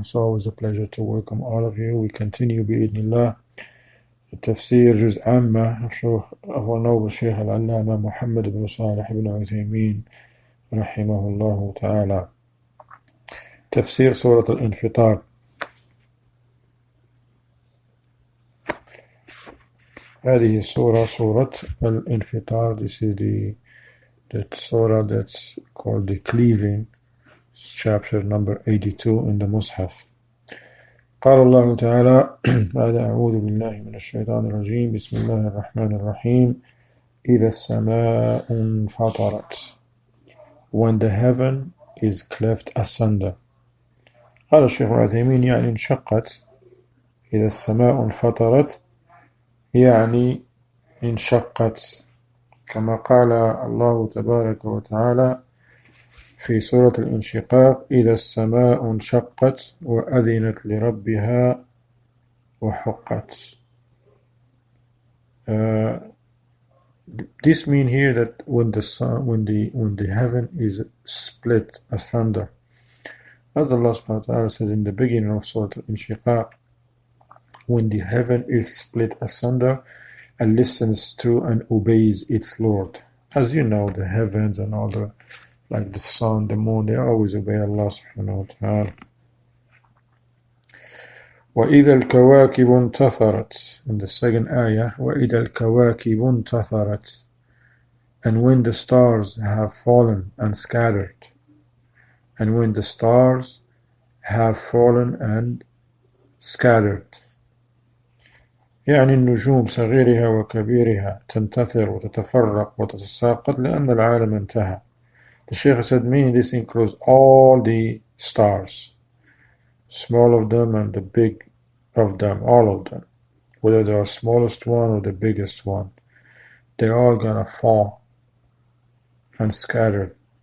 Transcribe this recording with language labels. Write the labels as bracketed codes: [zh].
[en] It's always a pleasure to welcome all of you. We continue [ar] بإذن الله [en] Tafsir جزء Amma of our noble Shaykh al-Allama Muhammad ibn Salih ibn Uthaymeen rahimahullah ta'ala. Tafsir Surah al-Infitar. [ar] هذه السورة سورة الانفطار. [en] This is the surah that's called the cleaving, chapter number 82 in the Mus'haf. [ar] قال الله تعالى بعد أعوذ بالله من الشيطان الرجيم بسم الله الرحمن الرحيم إذا السماء انفطرت, [en] when the heaven is cleft asunder. [ar] قال الشيخ العثيمين يعني انشقت. إذا السماء انفطرت يعني انشقت, كما قال الله تبارك وتعالى في سورة الانشقاق إذا السماء انشقت وأذنت لربها وحقت. [en] This means here that when the heaven is split asunder, as Allah subhanahu wa ta'ala says in the beginning of Surah al-Inshiqaq, when the heaven is split asunder and listens to and obeys its Lord. As you know, the heavens and all the, like the sun, the moon, they always obey Allah subhanahu wa ta'ala. [ar] وَإِذَا الْكَوَاكِبُ انْتَثَرَتْ, [en] in the second ayah, وَإِذَا الْكَوَاكِبُ انْتَثَرَتْ, and when the stars have fallen and scattered. And when the stars have fallen and scattered. [ar] يعني النجوم صغيرها وكبيرها تنتثر وتتفرق وتتساقط لأن العالم انتهى. [en] The Shaykh said, meaning this includes all the stars, small of them and the big of them, all of them, whether they are smallest one or the biggest one, they're all gonna fall and scatter.